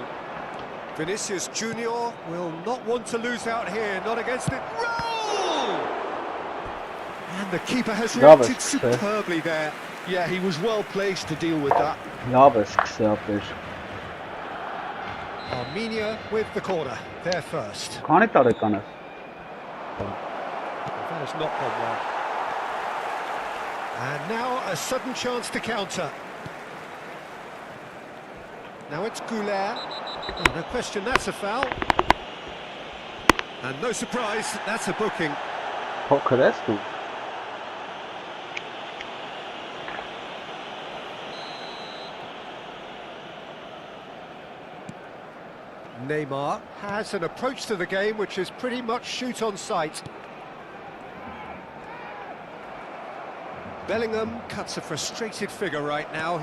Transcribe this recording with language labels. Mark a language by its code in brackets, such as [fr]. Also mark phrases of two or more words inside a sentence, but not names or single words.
[en] Vinicius Junior will not want to lose out here. Not against it. Roll! And the keeper has reacted superbly there. Yeah, he was well placed to deal with that. Armenia with the corner. They're first. [hy] Քանի տարեկան ես։ [en] That has not gone well. And now a sudden chance to counter. Now it's Goulet. Oh, no question, that's a foul. And no surprise, that's a booking. [hy] Փոքր ես դու։ [en] Neymar has an approach to the game which is pretty much shoot on sight. Bellingham cuts a frustrated figure right now.